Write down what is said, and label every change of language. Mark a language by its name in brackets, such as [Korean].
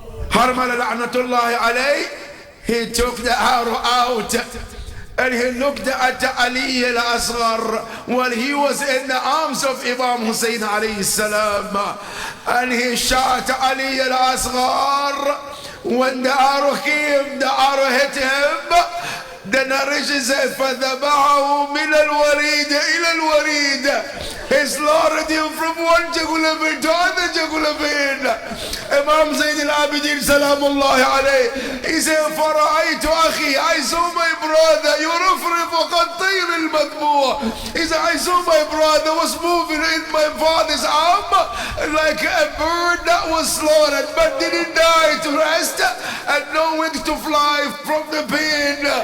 [English] Harmala la'natullahi alayh, he took the arrow out and he looked at Ali al-Asghar while he was in the arms of Imam Hussein alayhi salam, and he shot Ali al-Asghar. When the arrow came, the arrow hit him. The narration says, [Arabic] فَذَبَحَهُ مِنَ الْوَرِيدِ إِلَى الْوَرِيدِ. [English] He slaughtered him from one jugular vein to other jugular vein. Imam Zayn al-Abidin salamullahi alayh, he said, [Arabic] فَرَأَيْتُ أَخِي, [English] I saw my brother, [Arabic] يُرَفْرِفُ قَطِّيرِ الْمَذْبُوحِ. [English] He said, I saw my brother was moving in my father's arm like a bird that was slaughtered but didn't die, to rest and no wings to fly from the pain.